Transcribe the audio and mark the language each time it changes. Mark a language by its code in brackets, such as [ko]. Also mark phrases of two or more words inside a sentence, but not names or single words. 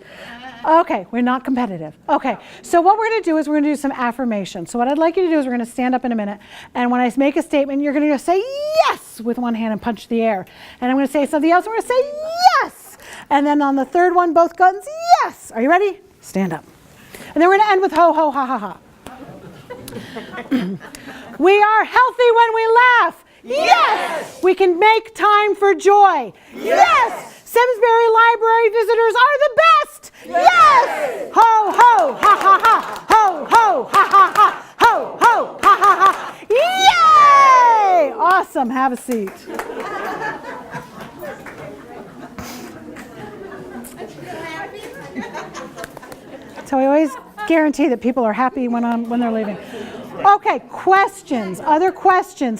[en] Okay, we're not competitive. Okay, so what we're going to do is we're going to do some affirmations. So what I'd like you to do is we're going to stand up in a minute, and when I make a statement, you're going to say yes with one hand and punch the air. And I'm going to say something else, and we're going to say yes. And then on the third one, both guns, yes. Are you ready? Stand up. And then we're going to end with ho, ho, ha, ha, ha. We are healthy when we laugh. Yes! We can make time for joy. Yes! Simsbury Library visitors are the best. Yes! Ho, ho, ha, ha, ha. Ho, ho, ha, ha, ha. Ho, ho, ha, ha, ha. Yay! Awesome. Have a seat. So I always guarantee that people are happy when they're leaving. Okay, questions, other questions.